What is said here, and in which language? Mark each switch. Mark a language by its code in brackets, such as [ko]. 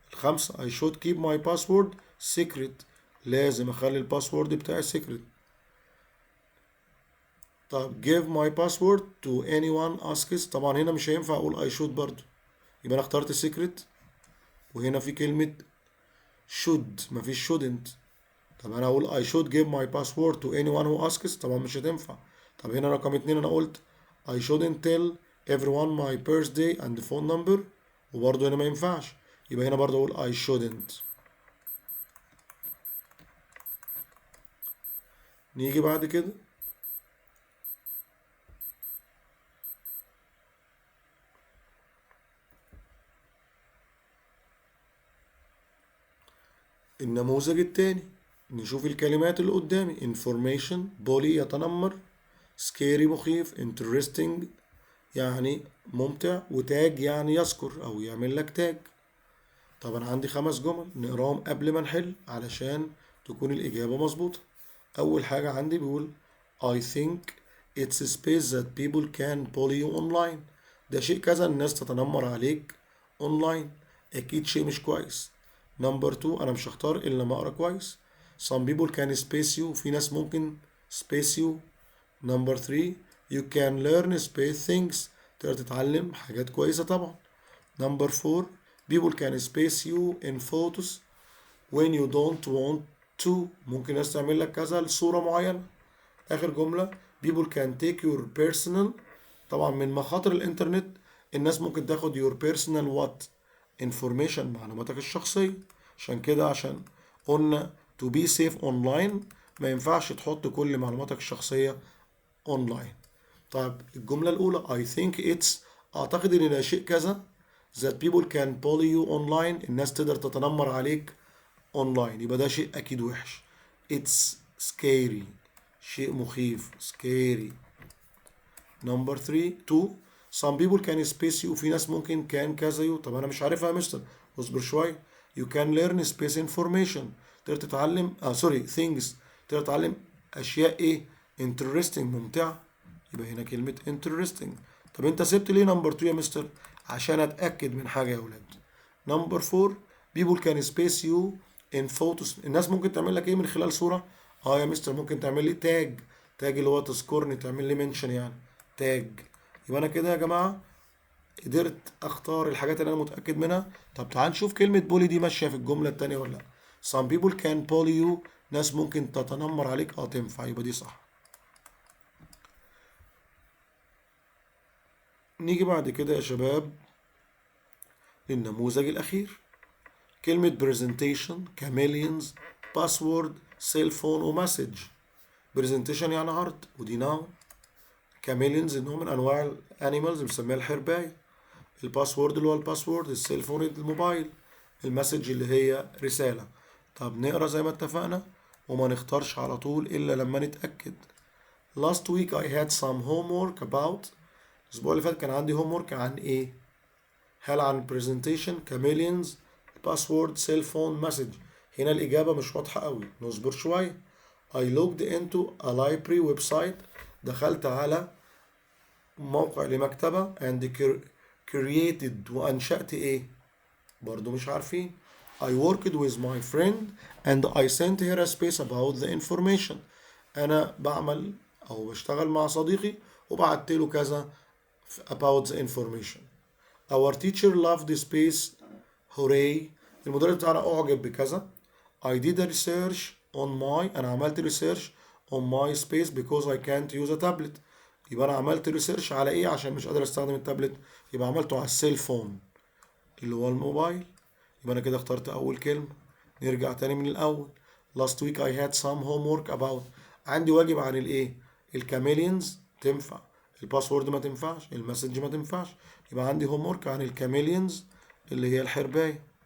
[en] الخامسة I should keep my password secret. [ar] لازم اخلي الباسورد بتاعي secret. [en] طيب give my password to anyone asks. [ar] طبعا هنا مش هينفع اقول [en] I should [ar] برضو، يبقى انا اخترت secret، وهنا في كلمة should مفيش shouldn't. طب انا اقول [en] I should give my password to anyone who asks، [ar] طبعا مش هتنفع. طب هنا رقم 2 انا قلت [en] I shouldn't tell everyone my birthday and phone number، [ar] وبرضه هنا ما ينفعش. يبقى هنا برضه اقول I shouldn't. نيجي بعد كده النموذج التاني. نشوف الكلمات اللي قدامي. information بولي يتنمر، scary مخيف، interesting يعني ممتع، وتاج يعني يذكر او يعمل لك تاج. طبعا عندي 5 جمل نقراهم قبل ما نحل علشان تكون الإجابة مظبوطة. [en] أول حاجة عندي بيقول I think it's a space that people can bully you online. [ar] ده شيء كذا الناس تتنمر عليك online. أكيد شيء مش كويس. نمبر 2 أنا مش هختار إلا لما أقرأ كويس. [en] Some people can space you. [ar] في ناس ممكن space you. [en] Number 3 you can learn space things. [ar] تقدر تتعلم حاجات كويسة طبعا. [en] Number 4 people can space you in photos when you don't want to. [ar] ممكن ناس تعمل لك كذا لصورة معينة. [en] آخر جملة people can take your personal. [ar] طبعا من مخاطر الإنترنت الناس ممكن تاخد [en] your personal what information [ar] معلوماتك الشخصية. عشان كده عشان قلنا [en] to be safe online [ar] ما ينفعش تحط كل معلوماتك الشخصية online. [en] طيب الجملة الأولى I think it's [ar] أعتقد إن ده شيء كذا [en] that people can bully you online. [ar] الناس تقدر تتنمر عليك online، يبقى ده شيء أكيد وحش. [en] it's scary [ar] شيء مخيف [en] scary. [ar] number 2 [en] some people can space you. [ar] في ناس ممكن كان كذا يو. طب أنا مش عارفها يا مستر، اصبر شوية. [en] you can learn space information. [ar] تقدر تتعلم things. تقدر تتعلم أشياء إيه interesting ممتعة. يبقى هنا كلمة interesting. طب انت سبت ليه نمبر 2 يا مستر؟ عشان اتأكد من حاجة يا ولاد. [en] Number 4 people can space you in photos. [ar] الناس ممكن تعمل لك ايه من خلال صورة؟ يا مستر ممكن تعمل لي تاج. تاج اللي هو تذكرني، تعمل لي منشن يعني تاج. يبقى انا كده يا جماعة قدرت اختار الحاجات اللي انا متأكد منها. طب تعال نشوف كلمة bully دي ماشية في الجملة التانية ولا لا. [en] some people can bully you، [ar] ناس ممكن تتنمر عليك، تنفع، يبقى دي صح. نيجي بعد كده يا شباب للنموذج الأخير. كلمة presentation، chameleons، password، cell phone ومسج. presentation يعني عرض، ودي noun. chameleons نوع من أنواع الانيمالز بنسميها الحرباية. الباسورد اللي هو الباسورد، السيل فون الموبايل، المسج اللي هي رسالة. طب نقرا زي ما اتفقنا وما نختارش على طول إلا لما نتأكد. [en] Last week I had some homework about. [ar] الأسبوع اللي فات كان عندي homework عن إيه؟ هل عن presentation، chameleons، password، cell phone، message؟ هنا الإجابة مش واضحة قوي، نصبر شوية. [en] I logged into a library website. [ar] دخلت على موقع لمكتبة [en] and created [ar] وأنشأت إيه؟ برضو مش عارفين. [en] I worked with my friend and I sent her a space about the information. [ar] أنا بعمل أو بشتغل مع صديقي وبعت له كذا [en] about the information. Our teacher loved the space. hooray. [ar] المدرس بتاعنا أعجب بكذا. [en] I did a research on my. [ar] أنا عملت [en] research on my space because I can't use a tablet. [ar] يبقى أنا عملت ريسيرش على إيه عشان مش قادر أستخدم التابلت؟ يبقى عملته على السيل فون اللي هو الموبايل. يبقى أنا كده اخترت أول كلمة. نرجع تاني من الأول. Last week I had some homework about. عندي واجب عن الإيه؟ الكاميليونز تنفع، الباسورد ما تنفعش، المسج ما تنفعش. يبقى عندي homework عن الكاميليونز اللي هي الحرباية.